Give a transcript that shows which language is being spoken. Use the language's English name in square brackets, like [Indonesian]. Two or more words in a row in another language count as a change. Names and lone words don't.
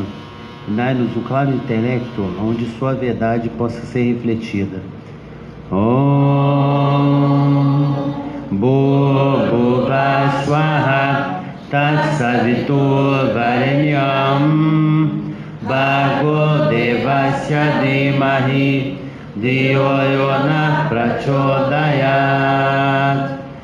[Portuguese] Dai-nos um claro intelecto onde sua verdade possa ser refletida. [Sanskrit] Om Bhurvubhuva Swaha Tatsavitur Varenyam Bhargo Devasya Dhimahi Dhiyo Yona Prachodayat.